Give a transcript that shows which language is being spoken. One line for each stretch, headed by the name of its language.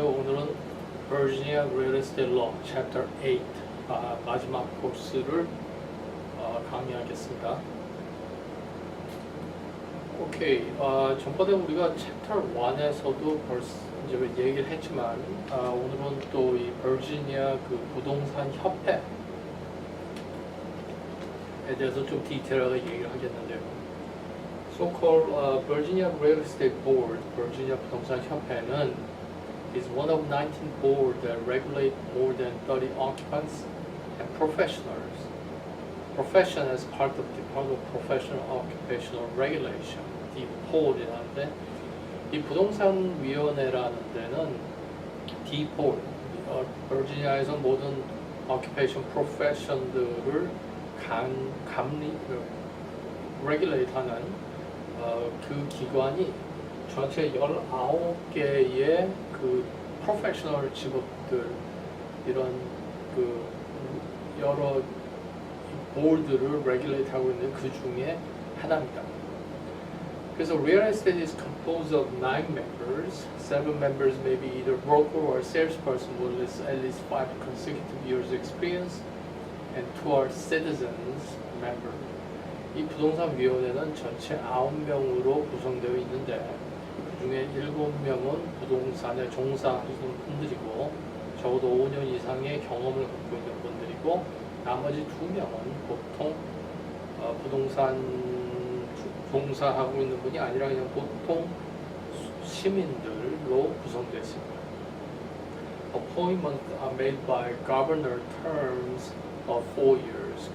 Korean: 오늘은 Virginia Real Estate Law Chapter 8 마지막 코스를 강의하겠습니다. 오케이, 전번에 우리가 Chapter 1에서도 벌써 이제 얘기를 했지만 오늘은 또 이 버지니아 그 부동산 협회에 대해서 좀 디테일하게 얘기를 하겠는데요.
English: So-called Virginia Real Estate Board, 버지니아 부동산 협회는 is one of 19 boards that regulate more than 30 occupants and professionals.
Korean: Profession as part of Department of Professional Occupational Regulation, DPOR이라는데 이 부동산 위원회라는 데는 DPOR, 버지니아에서 모든 occupation profession들을 감리, regulate 하는 그 기관이 전체 19개의 그 프로페셔널 직업들 이런 그 여러 보드를 레귤레이트 하고 있는 그 중에 하나입니다.
English: 그래서 real estate is composed of 9 members. 7 members may be either broker or salesperson with at least 5 consecutive years experience and 2 are citizens members.
Korean: 이 부동산위원회는 전체 9명으로 구성되어 있는데 그 중에 7명은 부동산에 종사하시는 분들이고 적어도 5년 이상의 경험을 갖고 있는 분들이고 나머지 2명은 보통 부동산 종사하고 있는 분이 아니라 그냥 보통 시민들로 구성되어 있습니다.
English: Appointments are made by governor terms of 4 years.